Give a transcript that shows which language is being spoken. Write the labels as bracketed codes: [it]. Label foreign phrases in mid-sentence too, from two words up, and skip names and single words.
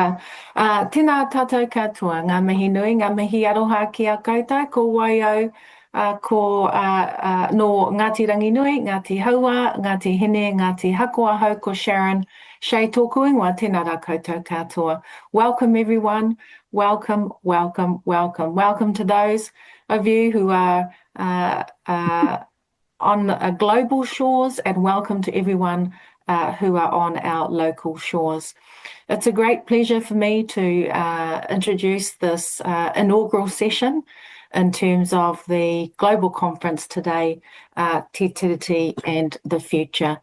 [mi] Tēnā tātou katoa, ngā mihi nui, ngā mihi aroha ki a koutou, ko Waio, ko no Ngāti Rangi Nui, Ngāti Haua, Ngāti Hine, Ngāti Hakuahau, ko Sharon, Shea tōku ingoa, tēnā rā koutou katoa. [en] Welcome everyone, welcome, welcome, welcome. Welcome to those of you who are on global shores, and welcome to everyone who are on our local shores. It's a great pleasure for me to introduce this inaugural session in terms of the global conference today, Te Tiriti and the Future.